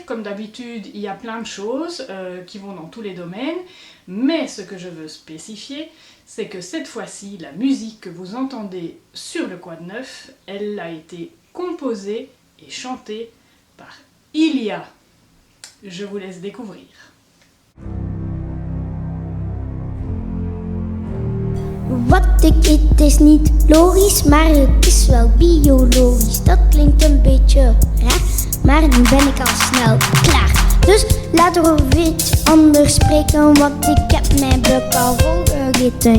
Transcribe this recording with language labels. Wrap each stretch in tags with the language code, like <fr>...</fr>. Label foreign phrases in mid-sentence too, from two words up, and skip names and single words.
<fr>Comme d'habitude, il y a plein de choses qui vont dans tous les domaines, mais ce que je veux spécifier, c'est que cette fois-ci, la musique que vous entendez sur le quad 9, elle a été composée et chantée par Ilia. Je vous laisse découvrir.</fr> <nl>Wat ik eet is niet logisch, maar het is wel biologisch. Dat klinkt een beetje raar, maar nu ben ik al snel klaar. Dus laten we over iets anders spreken, want ik heb mijn buik al vol gegeten.</nl>